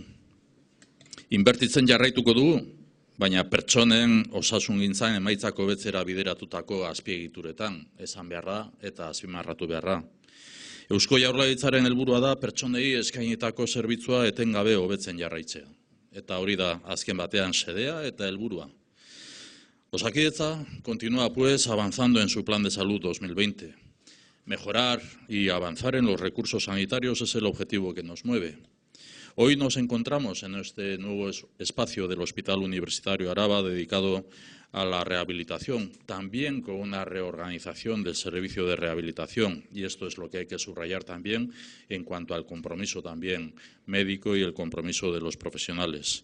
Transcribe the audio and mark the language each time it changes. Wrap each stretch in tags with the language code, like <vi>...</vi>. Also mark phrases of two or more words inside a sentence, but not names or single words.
<eu>Inbertitzen jarraituko dugu, baina pertsonen osasungintzan emaitzako hobetzera bideratutako azpiegituretan, esan beharra eta azpimarratu beharra. Eusko Jaurlaritzaren helburua da pertsonei eskainitako zerbitzua etengabe hobetzen jarraitzea. Eta hori da azken batean xedea eta helburua.</eu> <es>Osakidetza continúa pues avanzando en su plan de salud 2020. Mejorar y avanzar en los recursos sanitarios es el objetivo que nos mueve. Hoy nos encontramos en este nuevo espacio del Hospital Universitario Araba dedicado a la rehabilitación, también con una reorganización del servicio de rehabilitación, y esto es lo que hay que subrayar también en cuanto al compromiso también médico y el compromiso de los profesionales.</es>